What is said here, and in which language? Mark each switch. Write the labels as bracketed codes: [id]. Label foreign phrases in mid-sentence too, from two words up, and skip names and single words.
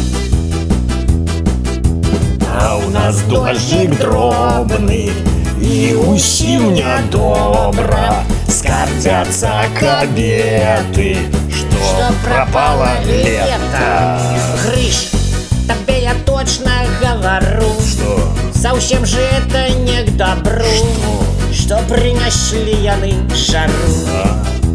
[be] А у нас дождик дробны, і усім нядобра, скардзяцца кабеты, што [ru] пропало лето. [be] Грыш, табе я [ru] точно говорю, Что? совсем же это не к добру, что принесли яны жару.